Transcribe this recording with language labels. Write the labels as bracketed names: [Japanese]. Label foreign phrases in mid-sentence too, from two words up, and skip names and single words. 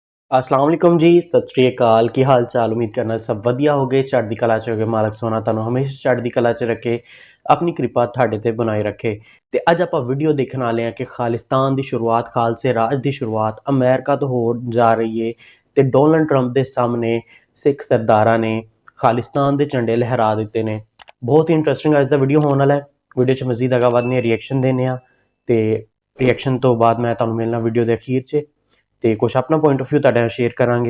[Arabic] السلام عليكم [Punjabi] ਜੀ, ਸਤ ਸ੍ਰੀ ਅਕਾਲ। ਕੀ ਹਾਲ ਚਾਲ? ਉਮੀਦ ਕਰਨਾ ਸਭ ਵਧੀਆ ਹੋ ਗਏ, ਚੜ੍ਹਦੀ ਕਲਾ ਚ ਹੋਗੇ। ਮਾਲਕ ਸੋਹਣਾ ਤੁਹਾਨੂੰ ਹਮੇਸ਼ਾ ਚੜ੍ਹਦੀ ਕਲਾ ਚ ਰੱਖੇ, ਅਪਣੀ ਕਿਰਪਾ ਤੁਹਾਡੇ ਤੇ ਬਣਾਏ ਰੱਖੇ। ਤੇ ਅੱਜ ਆਪਾਂ ਵੀਡੀਓ ਦੇਖਣ ਵਾਲੇ ਹਾਂ ਕਿ ਖ਼ਾਲਿਸਤਾਨ ਕੀ ਸ਼ੁਰੂਆਤ, ਖ਼ਾਲਸੇ ਰਾਜ ਕੀ ਸ਼ੁਰੂਆਤ ਅਮਰੀਕਾ ਤੋਂ ਹੋ ਜਾ ਰਹੀ ਹੈ ਤੇ ਡੋਨਾਲਡ ਟਰੰਪ ਕੇ ਸਾਹਮਣੇ ਸਿੱਖ ਸਰਦਾਰਾਂ ਨੇ ਖ਼ਾਲਿਸਤਾਨ ਕੇ ਝੰਡੇ ਲਹਿਰਾ ਦਿੱਤੇ ਨੇ। ਬਹੁਤ ਹੀ ਇੰਟਰਸਟਿੰਗ ਅੱਜ ਦਾ ਵੀਡੀਓ ਹੋਣ ਵਾਲਾ ਹੈ। ਵੀਡੀਓ ਚ ਮਜ਼ੀਦ ਅੱਗਾ ਵਧਣੇ ਰਿਐਕਸ਼ਨ ਦੇਣੇ ਆ ਤੇ ਰਿਐਕਸ਼ਨ ਤੋਂ ਬਾਅਦ ਮੈਂ ਤੁਹਾਨੂੰ ਮਿਲਣਾ ਵੀਡੀਓ ਕੇ ਅਖ਼ੀਰ ਚ ਤੇ ਕੁਝ ਅਪਣਾ [English] point of view [Punjabi] ਤੁਹਾਡੇ ਨਾਲ ਸ਼ੇਅਰ ਕਰਾਂਗੇ।